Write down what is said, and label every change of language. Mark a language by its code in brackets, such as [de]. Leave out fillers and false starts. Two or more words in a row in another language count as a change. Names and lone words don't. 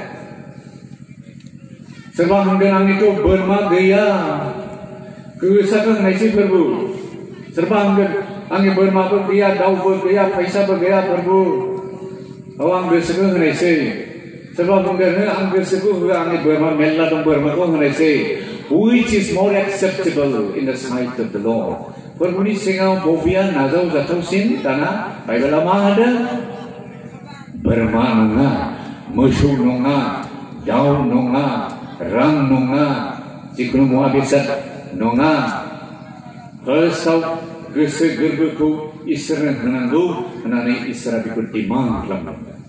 [brx] सोरबा होनदों आंनिथ' बोरमा गैया, गोसोखौ होनायसै फोरबो। सोरबा होनगोन आंनि बोरमाबो गैया, दाउबो गैया, फैसाबो गैया फोरबो, आं गोसोखौ होनायसै। सोरबा बुंगोन आं गोसोखौ होआ, आंनि बोरमा मेरला दं, बोरमाखौ होनायसै। [en] Which is more acceptable in the sight of the Lord? [brx] फोरबोनि सिगाङाव बबेया नाजावजाथावसिन? दाना बाइबेला मा होनदों? बोरमा नङा, मोसौ नङा, दाउ नङा, रां नङा, जिखुनु मुवा बेसाद नङा। फार्स्टआव गोसो गोरबोखौ इसोरनो होनांगौ होननानै इसोरा बेखौ डिमान्ड खालामदों।